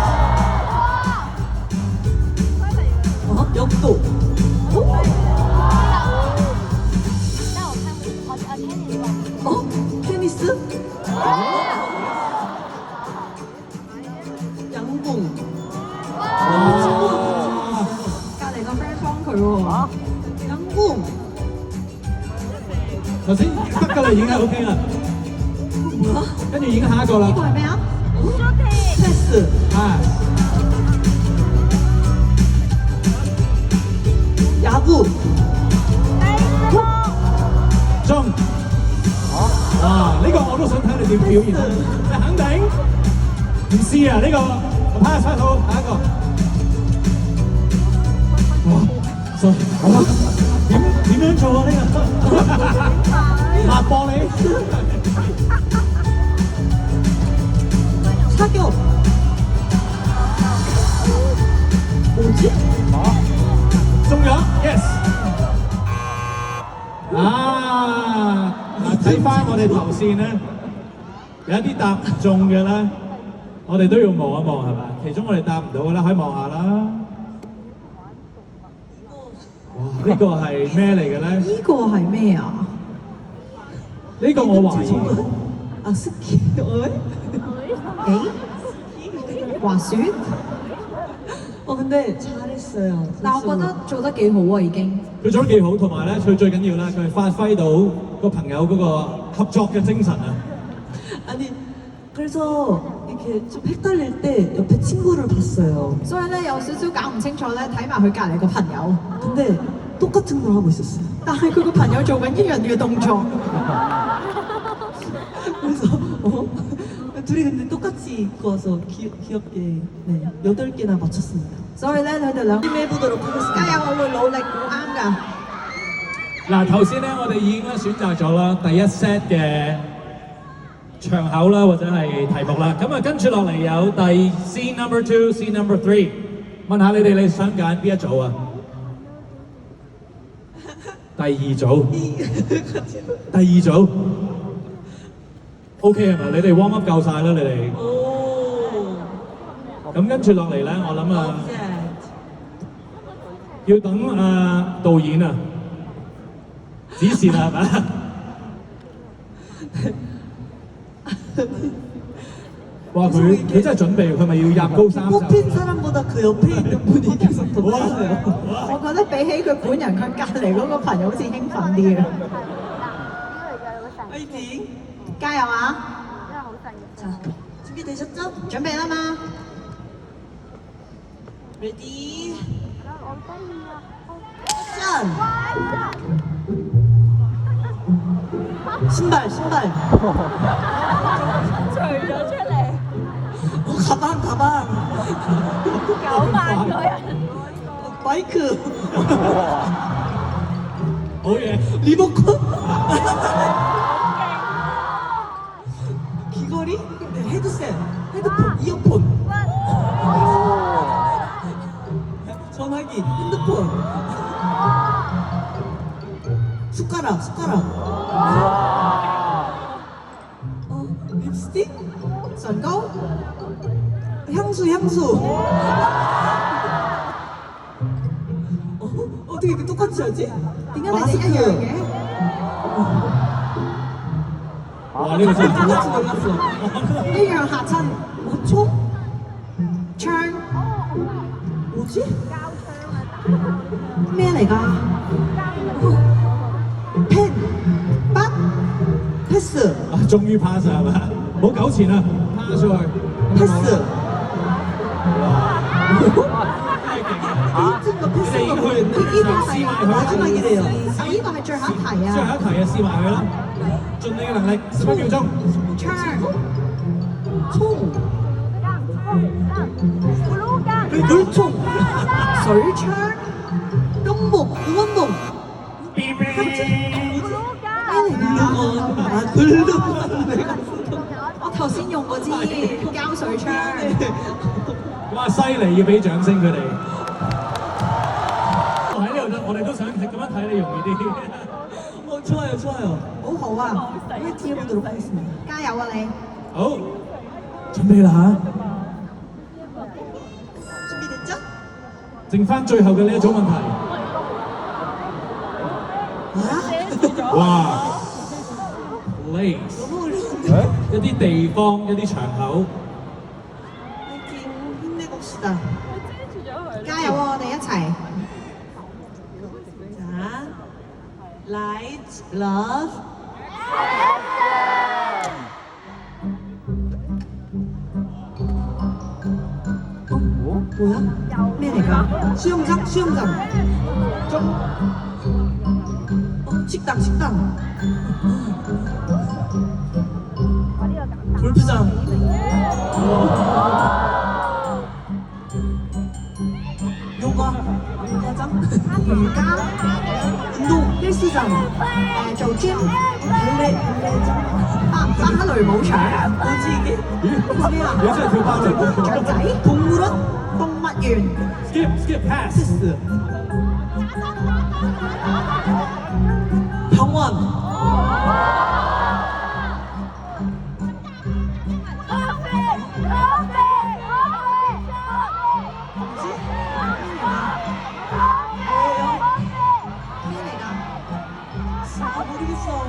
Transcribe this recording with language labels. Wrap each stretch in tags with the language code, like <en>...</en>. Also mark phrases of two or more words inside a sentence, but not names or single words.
<ko>역도. 테니스. 양궁.</ko> <yue>隔離個 friend 幫佢喎。</yue> <ko>양궁.</ko> <yue>頭先得㗎啦，已經係 OK 啦。</yue> <ko>뭐야?</ko> <yue>跟住已經下一個啦呢個係咩啊？</yue> <ko>패스. pass 야구.</ko> <yue>中哇！呢個我都想睇你點表現啊！你肯定唔試啊？呢個 pass 好，下一個。哇！sorry， 好啊，點樣做啊？呢個抹玻璃。</yue> <ko>사격. 뭐지?</ko> <yue>中咗 ，yes。啊！嗱，睇翻我哋頭線咧，有一啲答唔中嘅咧，我哋都要望一望係嘛？其中我哋答唔到嘅咧，可以望下啦。哇！呢個係咩嚟嘅咧？呢個係咩啊？呢個我懷疑。</yue> <ko>아 스키. 어이?</ko> <yue>誒滑雪？</yue> <ko>근데 잘했어요.</ko> <yue>但我覺得做得幾好啊，已經。佢做得幾好，同埋咧佢最緊要咧，佢係發揮到個朋友嗰個合作嘅精神啊！</yue> <ko>아니 그래서 이렇게 좀 헷갈릴 때 옆에 친구를 봤어요.</ko> <yue>所以咧有少少搞唔清楚咧，睇埋佢隔離個朋友，</yue> <ko>근데 똑같은 걸 하고 있었어요.</ko> <yue>但係佢個朋友做緊一樣嘅動作，</yue> <ko>그래서 둘이 근데 똑같이 입고 와서 귀엽게 네, 8개나 맞췄습니다.</ko> <yue>所以咧佢哋兩個</yue> <ko>힘 해보도록</ko> <yue>加</yue> <ko>하겠습니다.</ko> <yue>油，我會努力估啱㗎。嗱，頭先咧我哋已經咧選擇咗啦第一 set 嘅場口啦，或者係題目啦。咁啊，跟住落嚟有第</yue> <en>scene number 2、 scene number 3。</en> <yue>問下你哋你想揀邊一組啊？第二組，第二組。OK 係咪？你哋</yue> <en>warm up</en> <yue>夠晒啦，你哋。</yue> <ko>오,</ko> <yue>咁跟住落嚟咧，我諗啊，</yue> <ko>이제</ko> <yue>要等導演啊指示啦，係咪？哇！佢真係準備，佢咪要入高三集？</yue> <ko>뽑힌 사람보다 그 옆에 있는 분이 계속 더 와. 빨라요.</ko> <yue>我覺得比起佢本人，佢隔離嗰個朋友好似興奮啲嘅。</yue> <ko>화이팅!</ko> <yue>加油啊！</yue> <ko>자, 준비되셨죠?</ko> <yue>準備啦嘛！</yue> <ko>레디, 액션! 신발, 신발.</ko> <yue>除咗出嚟，</yue> <ko>가방, 가방.</ko> <yue>9萬個人，</yue> <ko>마이크.</ko> <yue>好嘢！</yue> <ko>리모컨. 귀걸이? 네, 헤드셋, 헤드폰, 이어폰. 전화기, 핸드폰. 숟가락, 숟가락. 립스틱?</ko> <yue>唇膏、</yue> <ko>향수, 향수. 어떻게 이렇게 똑같이 하지?</ko> <yue>點解你哋一樣嘅？哇！呢個真係</yue> <ko>똑같이 놀랐어.</ko> <yue>一樣嚇親。</yue> <ko>총?</ko> <yue>槍</yue> <ko>뭐지?</ko> <yue>咩嚟㗎？</yue> <ko>펜,</ko> <yue>筆</yue> <ko>패스,</ko> <yue>啊，終於 pass 係咪？唔好糾纏啦，pass 出去。</yue> <ko>패스. 啊！ 1등과</ko> <yue>你</yue> <ko>패스가</ko> <yue>佢</yue> <ko>보였네.</ko> <yue>呢個係</yue> <ko>마지막이래요.</ko> <yue>呢個係最後一題最後啊！一題啊，試埋佢啦，盡你嘅能力，11秒鐘。槍</yue> <ko>총,</ko> <yue>咕嚕根，</yue> <ko>물총,</ko> <yue>水槍</yue> <ko>뿅목, 응원봉.</ko> <yue>咕嚕根，咩嚟㗎？</yue> <ko>아, 글루건 내가</ko> <yue>我頭先用嗰支膠水槍，哇！犀利，要俾掌聲佢哋。喺呢度我哋都想咁樣睇你容易啲。</yue> <ko>좋아요, 좋아요.</ko> <yue>好好啊！</yue> <ko>화이팅 해보도록 하겠습니다.</ko> <yue>加油啊你！好，準備啦</yue> <ko>준비됐죠?</ko> <yue>剩翻最後嘅呢一組問題。 아, 哇 ！Place</yue> <ko>너무 어려운데.</ko> <yue>一啲地方，一啲場口。</yue> <ko>화이팅, 힘내봅시다.</ko> <yue>加油啊！我哋一齊！</yue> <ko>자,</ko> <en>light, love.</en> <ko>뭐야?</ko> <yue>咩嚟㗎？</yue> <ko>수영장, 수영장. 식당, 식당. 골프장. 요가, 요가장.</ko> <yue>瑜伽、</yue> <ko>운동, 헬스장.</ko> <yue>做 gym、</yue> <ko>발레, 발레장.</ko> <yue>芭蕾舞場、</yue> <ko>뭐지 이게?</ko> <yue>咦？你真係跳芭蕾雀仔、</yue> <ko>동물원?</ko> <yue>動物園、</yue> <en>？Skip pass。</en> <ko>패스. 병원. 아 모르겠어.</ko>